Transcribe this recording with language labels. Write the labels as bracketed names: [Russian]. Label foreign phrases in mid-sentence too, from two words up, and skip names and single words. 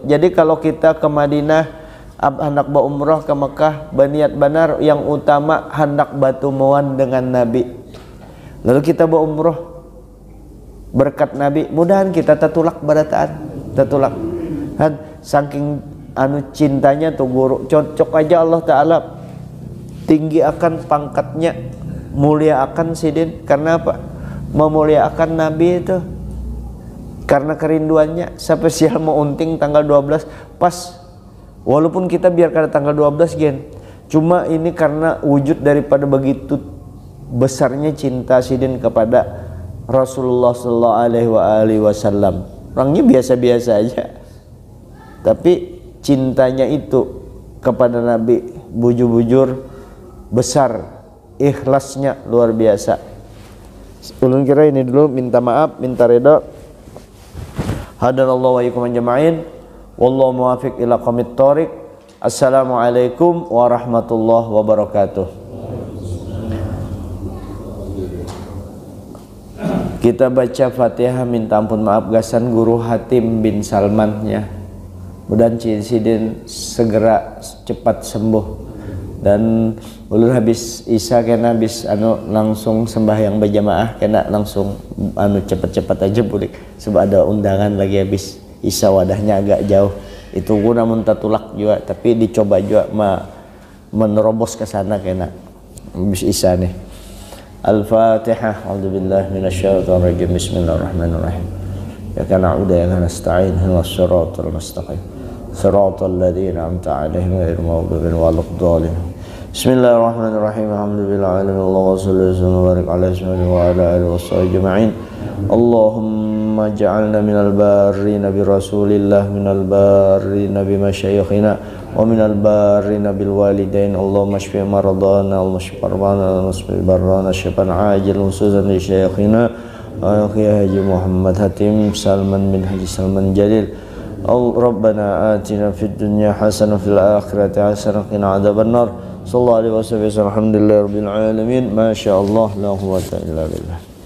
[Banjar] Jadi kalau kita ke Madinah, hendak berumrah ke Mekah, berniat benar, yang utama hendak batumoan dengan Nabi. Lalu kita berumrah berkat Nabi, mudahan kita tatulak barataan, tatulak. Saking cintanya tuh guru, cocok aja Allah Ta'ala tinggi akan pangkatnya, mulia akan Sidin. Karena apa? [Indonesian] Memuliakan Nabi itu karena kerinduannya. [Banjar] Spesial mau Unting tanggal 12 pas, walaupun kita biar kada tanggal 12 gen, cuma ini karena wujud daripada begitu besarnya cinta Sidin kepada [Arabic] رسول الله صلى الله عليه وسلم. [Banjar] Orangnya biasa-biasa aja, tapi cintanya itu kepada Nabi bujur-bujur besar, ikhlasnya luar biasa. Ulun kira ini dulu, minta maaf, minta reda. [Arabic] هدانا الله وإياكم أجمعين. والله الموفق إلى أقوم الطريق. السلام عليكم ورحمة الله وبركاته. [Banjar] Kita baca Fatihah, minta ampun maaf gasan guru Hatim bin Salman ya. Mudah Sidin segera cepat sembuh, dan ulun habis Isya kena habis langsung sembahyang berjamaah, kena langsung cepet-cepet aja bulik sebab ada undangan lagi habis Isya, wadahnya agak jauh. Itu guna muntatulak juga, tapi dicoba juga menerobos ke sana kena habis Isya nih. [Arabic] الفاتحة. أعوذ بالله من الشيطان الرجيم بسم الله الرحمن الرحيم إياك نعبد ونستعين اهدنا الصراط المستقيم. صراط الذين أنعمت عليهم غير المغضوب عليهم. بسم الله الرحمن الرحيم الحمد لله العالمين اللهم صل وبارك على سيدنا وعلى آله وصحبه أجمعين. اللهم اجعلنا من البارين برسول الله من البارين بمشايخنا ومن البارين بالوالدين. اللهم اشف مرضانا اللهم اشف قربانا اللهم اشف بررنا شفاء عاجلا خصوصا لشيخنا حاج محمد حاتم سلمان بن حاج سلمان جليل. ربنا آتنا في الدنيا حسنة في الآخرة حسنة قنا عذاب النار. صلى الله عليه وسلم الحمد لله رب العالمين. ما شاء الله لا قوة إلا بالله.